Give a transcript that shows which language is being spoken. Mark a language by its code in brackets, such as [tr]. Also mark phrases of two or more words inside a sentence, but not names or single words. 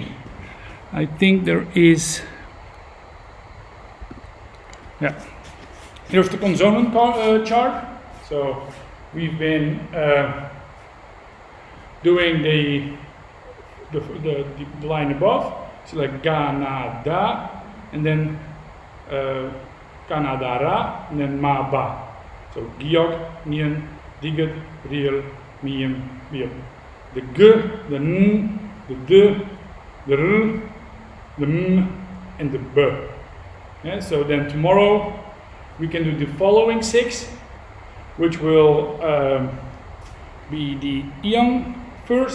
[en] I think there is, yeah, here's the consonant chart. So we've been doing the line above. So like ga, na, da, and then ka, na, da, ra, and then ma, ba. So giok, nien, digit, riel, mien, bier. The g, the n, the d, the r, the m, and the b. Yeah, so then tomorrow we can do the following 6, which will be the iang first.